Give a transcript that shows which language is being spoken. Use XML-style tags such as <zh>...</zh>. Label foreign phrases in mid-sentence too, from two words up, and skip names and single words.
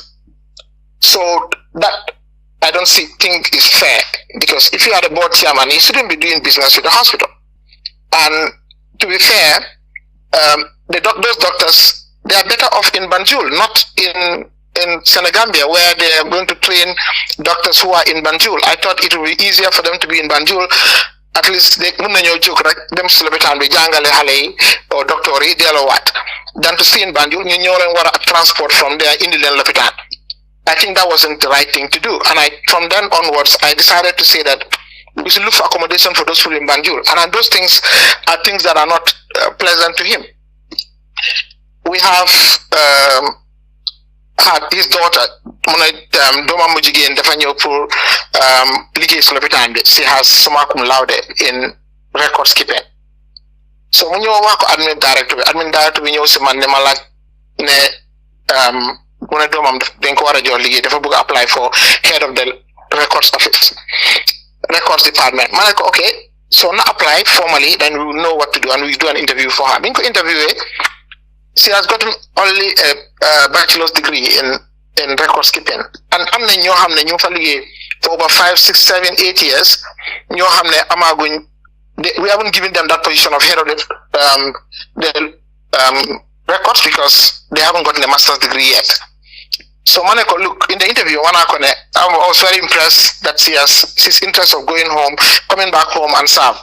<en>So that I don't think is fair, because if you are the board chairman, you shouldn't be doing business with the hospital. And to be fair, those doctors, they are better off in Banjul, not in Senegambia, where they are going to train doctors who are in Banjul. I thought it would be easier for them to be in Banjul, at least they</en> <wo>mun nañoo jóg rek dem si lopitaan bi jàngale xale yi or docteur yi delloowaat</wo> <en>than to stay in Banjul</en> <wo>ñu ñoo leen war a</wo> <en>transport from there</en> <wo>indi leen lopitaan.</wo> <en>I think that wasn't the right thing to do, and from then onwards I decided to say that we should look for accommodation for those people in Banjul, and those things are things that are not pleasant to him. We have had his daughter,</en> <wo>Doma Mujigen, pour liggéey si lopitaan bi. She has summa cum laude in records keeping.</wo> <en>So when you work admin director</en> <wo>bi ñëw si man ne ma laaj ne mu ne doomam dañ ko war a jox liggéey dafa bëgg a</wo> <en>apply for head of the records office, records department.</en> <wo>Ma ne ko</wo> <en>okay, so na apply formally, then we will know what to do and we do an interview for her.</en> <wo>Biñ ko interviewé,</wo> <en>she has gotten only a bachelor's degree in records keeping, and</en> <wo>am na ñoo xam ne ñu fa liggéey</wo> <en>for over 5, 6, 7, 8 years</en> <wo>ñoo xam ne amaguñ,</wo> <en>we haven't given them that position of head of the records because they haven't gotten a master's degree yet. So Maneko, look, in the interview, I was very impressed that she's interest of going home, coming back home and serve.</en>